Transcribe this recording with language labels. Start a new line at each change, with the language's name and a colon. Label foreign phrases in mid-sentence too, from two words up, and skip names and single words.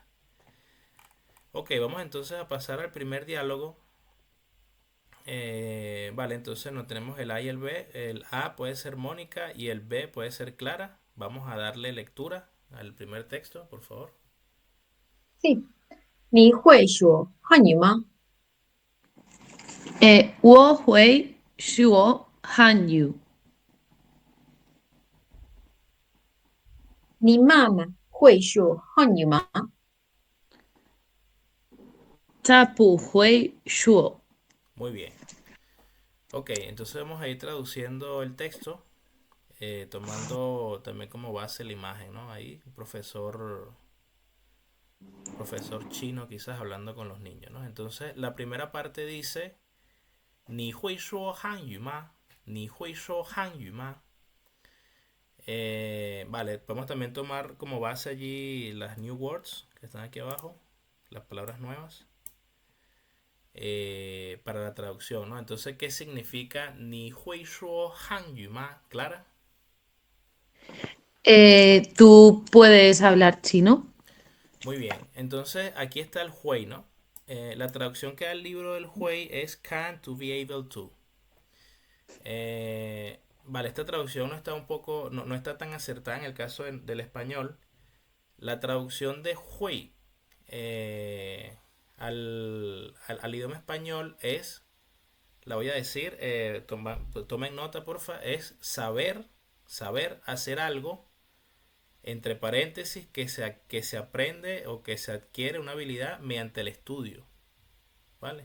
Spanish: Ok, vamos entonces a pasar al primer diálogo. Vale, entonces no tenemos el A y el B. El A puede ser Mónica y el B puede ser Clara. Vamos a darle lectura al primer texto, por favor. sí.
Chinese: 你会说汉语吗？我会说汉语，你妈妈会说汉语吗？他不会说。
Spanish: Muy bien. Ok, entonces vamos a ir traduciendo el texto, tomando también como base la imagen, ¿no? Ahí, un profesor chino quizás hablando con los niños, ¿no? Entonces, la primera parte dice,
Chinese: 你会说汉语吗? 你会说汉语吗?
Spanish: Vale, podemos también tomar como base allí las
English: new words
Spanish: que están aquí abajo, las palabras nuevas, para la traducción, ¿no? Entonces, ¿qué significa
Chinese: 你会说汉语吗?
Spanish: ¿Clara? ¿Tú puedes hablar chino? Muy bien, entonces aquí está el Hui, ¿no? La traducción que da el libro del Hui es
English: can to be able to.
Spanish: Vale, esta traducción no está un poco, no está tan acertada en el caso del español. La traducción de Hui al idioma español es, la voy a decir, tomen nota porfa, es saber hacer algo, entre paréntesis, que se aprende o que se adquiere una habilidad mediante el estudio, ¿vale?